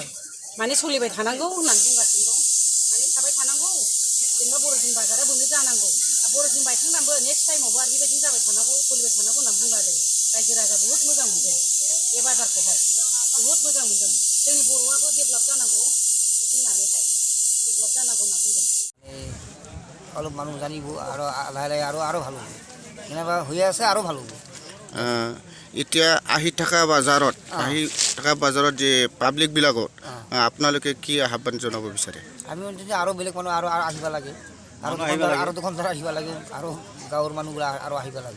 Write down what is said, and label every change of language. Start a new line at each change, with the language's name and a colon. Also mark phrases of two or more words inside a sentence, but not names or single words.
Bodo: माने सोलिबाय थानांगौ होननानै बुंगासिनो दं। माने थाबाय थानांगौ, जेनेबा बर'दिन बाजारा बोनो जानांगौ। बर'दिन बायखांनानैबो
English: next time
Bodo: आरो बेबायदिनो जाबाय थानांगौ, सोलिबाय थानांगौ होननानै बुंगादों। रायजो राजा बहुद मोजां मोनदों बे बाजारखौहाय, बहुद मोजां मोनदों। जोंनि बर'आबो डेभेलप जानांगौ बिदि होननानैहाय, डेभेलप जानांगौ होनना बुंदों।
Assamese: অলপ মানুহ জানিব আৰু লাহে লাহে আৰু ভাল হ'ব, যেনিবা হৈ আছে আৰু ভাল হ'ব। এতিয়া আহি থকা বাজাৰত যে পাব্লিকবিলাকত আপোনালোকে কি আহ্বান জনাব বিচাৰে? আমি আৰু বেলেগ মানুহ আৰু আহিব লাগে, আৰু দোকানদাৰ আহিব লাগে, আৰু গাঁৱৰ মানুহবিলাক আৰু আহিব লাগে।